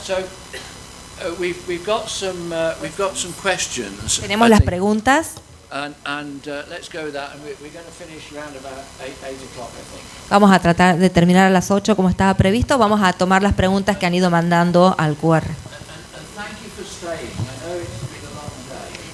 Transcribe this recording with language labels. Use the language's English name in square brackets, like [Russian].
[English] So we've got some questions. [Spanish] Tenemos las preguntas. [English] And let's go with that. And we're going to finish around about 8 o'clock, I think. [Spanish] Vamos a tratar de terminar a las 8 como estaba previsto. Vamos a tomar las preguntas que han ido mandando al QR. [English] And thank you for staying. I know it's been a long day.